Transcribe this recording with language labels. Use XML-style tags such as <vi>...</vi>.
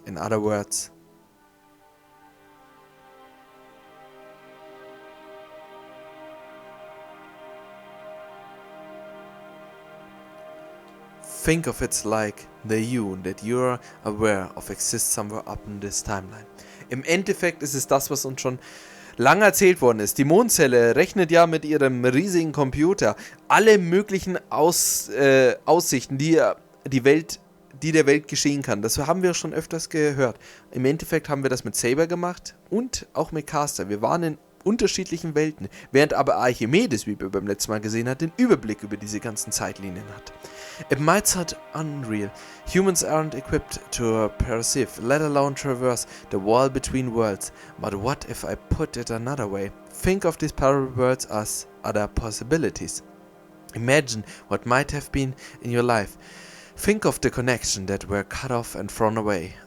<en>In other words, think of it like the you that you're aware of exists somewhere up in this timeline.</en> <de>Im Endeffekt ist es das, was uns schon lang erzählt worden ist. Die Mond Zelle rechnet ja mit ihrem riesigen Computer alle möglichen Aussichten, die der Welt geschehen kann. Das haben wir schon öfters gehört. Im Endeffekt haben wir das mit Saber gemacht und auch mit Caster. Wir waren in unterschiedlichen Welten, während aber Archimedes, wie wir beim letzten Mal gesehen haben, den Überblick über diese ganzen Zeitlinien hat.</de> <en>It might sound unreal. Humans aren't equipped to perceive, let alone traverse the wall between worlds. But what if I put it another way? Think of these parallel worlds as other possibilities. Imagine what might have been in your life. Think of the connection that were cut off and thrown away.</en>